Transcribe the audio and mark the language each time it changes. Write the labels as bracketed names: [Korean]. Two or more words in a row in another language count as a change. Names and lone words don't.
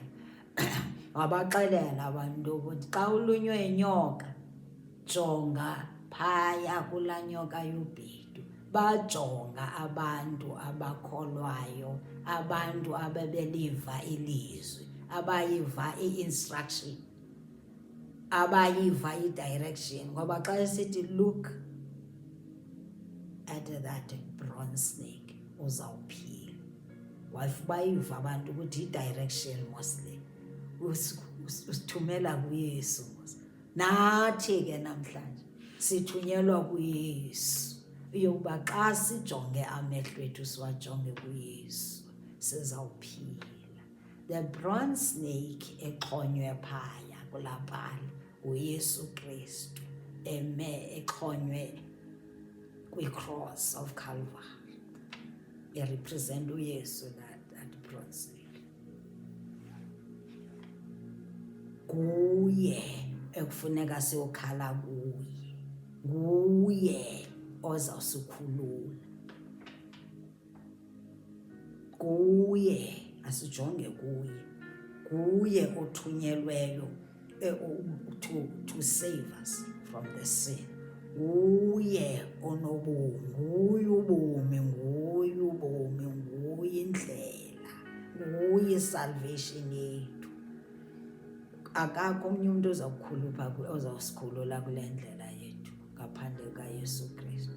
[Xhosa] Wabaxelela abantu ukuthi xa ulunywe yinyoka jonga phaya kulaa nyoka yobhedu. Bajonga abantu abakholwayo, abantu ababeliva ilizwi, abayiva i-instruction, abayiva i-direction. Ngoba xa esithi [English] look at that bronze snake [Xhosa] uzawuphila, bayiva abantu ukuthi i-direction mostly usithumela kuYesu. Nathi ke namhlanje sithunyelwa kuYesu yokuba xa sijonge amehlo ethu siwajonge kuYesu sizawuphila. [English] The bronze snake [Xhosa] exhonywe phaya kulaa pali uYesu Kristu exhonywe kwi- [English] cross of Calvary, erepresent uYesu that bronze snake. [Xhosa] Nguye ekufuneka siyokhala kuye, nguye ozawusikhulula, nguye asijonge kuye, nguye othunyelweyo [English] to save us from the sin. [Xhosa] Nguye onobomi, nguye ubomi, nguye ubomi, nguye indlela, nguye salvation yethu. Akakho omnye umntu ozawusikhulula kule ndlela yethu ngaphandle kaYesu Kristu.